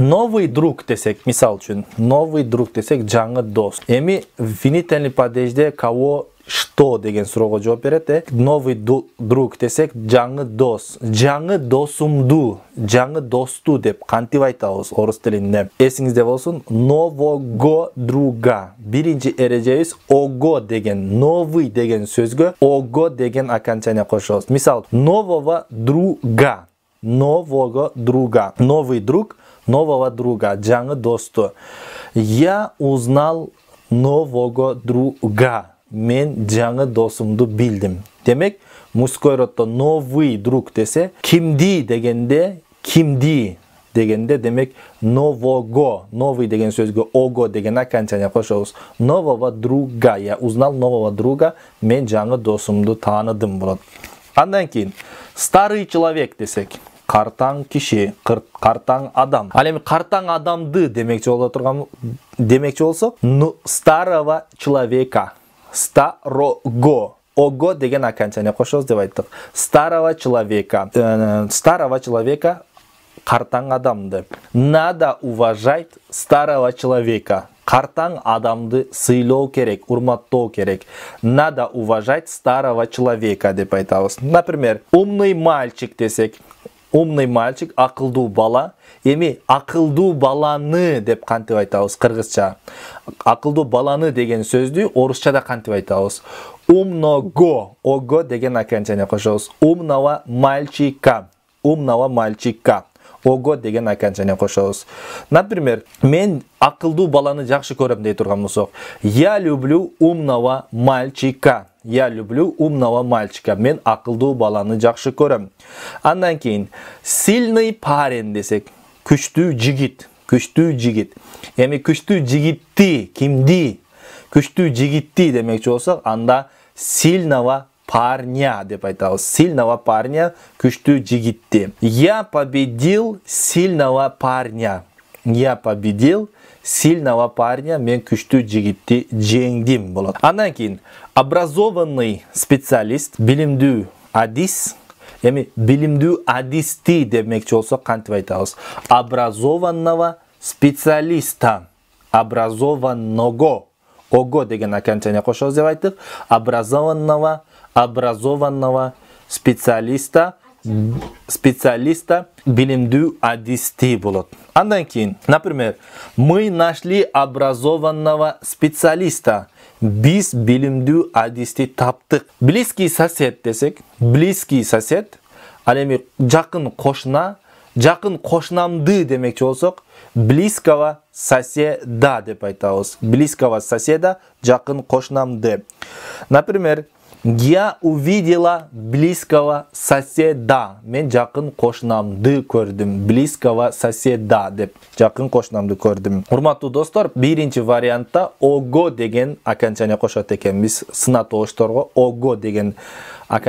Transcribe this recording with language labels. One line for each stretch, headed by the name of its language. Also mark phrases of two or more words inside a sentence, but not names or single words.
Russian: Новый друг
Kyrgyz: десек, мисал үчүн,
Russian: новый друг
Kyrgyz: десек жаңы дос. Эми
Russian: винительный падежде кого что
Kyrgyz: деген суроого жооп берет.
Russian: Новый друг
Kyrgyz: десек жаңы дос. Жаңы досумду, жаңы досту деп кантип айтабыз орус тилинде. Эсиңизде болсун,
Russian: нового друга.
Kyrgyz: Биринчи эрежебиз ого деген, новый деген сөзгө ого деген окончание кошобуз. Мисал,
Russian: нового друга. Нового друга. Новый друг, нового друга,
Kyrgyz: жаңы досту.
Russian: Я узнал нового друга.
Kyrgyz: Мен жаңы досумду билдим. Демек,
Russian: мужской роддо новый друг
Kyrgyz: десе, кимди дегенде, демек
Russian: нового, новый
Kyrgyz: деген сөзгө ого деген окончание кошобуз.
Russian: Нового друга, я узнал нового друга,
Kyrgyz: мен жаңы досумду тааныдым болот. Андан кийин
Russian: старый человек
Kyrgyz: десек, картаң киши, картаң адам. Ал эми картаң адамды демекчи болсок,
Russian: старого человека. Старого.
Kyrgyz: Ого деген окончание кошобуз деп айттык.
Russian: Старого человека. Старого человека
Kyrgyz: картаң адамды.
Russian: Надо уважать старого человека.
Kyrgyz: Картаң адамды сыйлоо керек, урматтоо керек.
Russian: Надо уважать старого человека
Kyrgyz: деп айтабыз.
Russian: Например, умный мальчик десек, умный мальчик,
Kyrgyz: акылдуу бала. Эми акылдуу баланы деп кантип айтабыз кыргызча. Акылдуу баланы деген сөздү орусчада кантип айтабыз? Умного, ого деген окончание кошобуз.
Russian: Умного мальчика. Умного мальчика.
Kyrgyz: Ого деген окончание кошобуз. Например, мен акылдуу баланы жакшы көрөм дей турган болсок,
Russian: я люблю умного мальчика. Я люблю умного мальчика.
Kyrgyz: Мен акылдуу баланы жакшы көрөм. Андан кийин
Russian: сильный парень
Kyrgyz: десек, күчтүү жигит. Күчтүү жигит. Эми күчтүү жигитти кимди? Күчтүү жигитти демекчи болсок, анда
Russian: сильного парня
Kyrgyz: деп айтабыз.
Russian: Сильного парня,
Kyrgyz: күчтүү жигитти.
Russian: Я победил сильного парня. Я победил сильного парня,
Kyrgyz: мен күчтүү жигитти жеңдим болот. Андан кийин
Russian: образованный специалист,
Kyrgyz: билимдүү адис. Эми билимдүү адисти демекчи болсок кантип айтабыз?
Russian: Образованного специалиста. Образованного.
Kyrgyz: Ого деген окончание кошобуз деп айттык.
Russian: Образованного специалиста
Kyrgyz: билимдүү адисти болот. Андан кийин,
Russian: например, мы нашли образованного специалиста.
Kyrgyz: Биз билимдүү адисти таптык.
Russian: Близкий сосед десек, близкий сосед,
Kyrgyz: ал эми жакын кошуна, жакын кошунамды демекчи болсок,
Russian: близкого соседа
Kyrgyz: деп айтабыз.
Russian: Близкого соседа,
Kyrgyz: жакын кошунамды.
Russian: Например, я увидела близкого соседа.
Kyrgyz: Мен жакын кошунамды көрдүм.
Russian: Близкого соседа
Kyrgyz: деп жакын кошунамды көрдүм. Урматтуу достор, биринчи вариантта ого деген окончание кошот экенбиз. Сынат оошторго ого деген